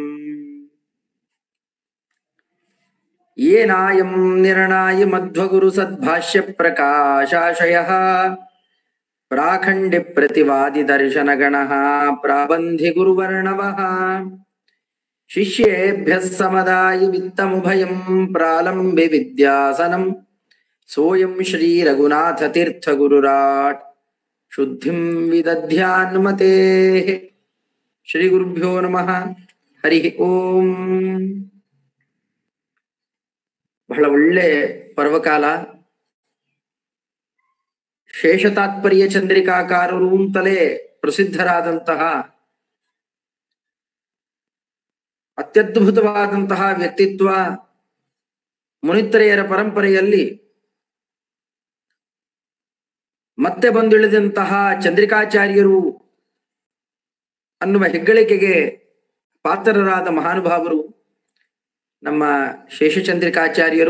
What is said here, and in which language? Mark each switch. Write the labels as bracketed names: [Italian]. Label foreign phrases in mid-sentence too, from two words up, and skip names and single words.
[Sanskrit] ಯೇನಾಯಂ ನಿರ್ಣಾಯ ಮಧ್ವಗುರು ಸದ್ಭಾಷ್ಯ ಪ್ರಕಾಶಾಶಯಃ ಪ್ರಾಖಂಡ್ಯ ಪ್ರತಿವಾದಿ ದರ್ಶನ ಗಣಃ ಪ್ರಾಬಂಧಿ ಗುರುವರ್ಣವಃ. ಶಿಷ್ಯೇಭ್ಯಃ ಸಮದಾಯ ವಿತ್ತಮುಭಯಂ ಪ್ರಾಲಂಬೆ ವಿದ್ಯಾಸನಂ ಸೋಯಂ ಶ್ರೀ ರಘುನಾಥ ತೀರ್ಥ ಗುರುರಾಟ್ ಶುದ್ಧಿಂ ವಿದಧ್ಯಾನ್ಮತೆ. ಶ್ರೀ ಗುರುಭ್ಯೋ ನಮಃ. ಹರಿ ಓಂ. [Kannada] ಬಹಳ ಒಳ್ಳೆ ಪರ್ವಕಾಲ. ಶೇಷತಾತ್ಪರ್ಯ ಚಂದ್ರಿಕಾಕಾರರು ಅಂತಲೇ ಪ್ರಸಿದ್ಧರಾದಂತಹ ಅತ್ಯದ್ಭುತವಾದಂತಹ ವ್ಯಕ್ತಿತ್ವ ಮುನಿತ್ರಯರ ಪರಂಪರೆಯಲ್ಲಿ ಮತ್ತೆ ಬಂದಿಳಿದಂತಹ ಚಂದ್ರಿಕಾಚಾರ್ಯರು ಅನ್ನುವ ಹೆಗ್ಗಳಿಕೆಗೆ ಪಾತ್ರರಾದ ಮಹಾನುಭಾವರು ನಮ್ಮ ಶೇಷಚಂದ್ರಿಕಾಚಾರ್ಯರು.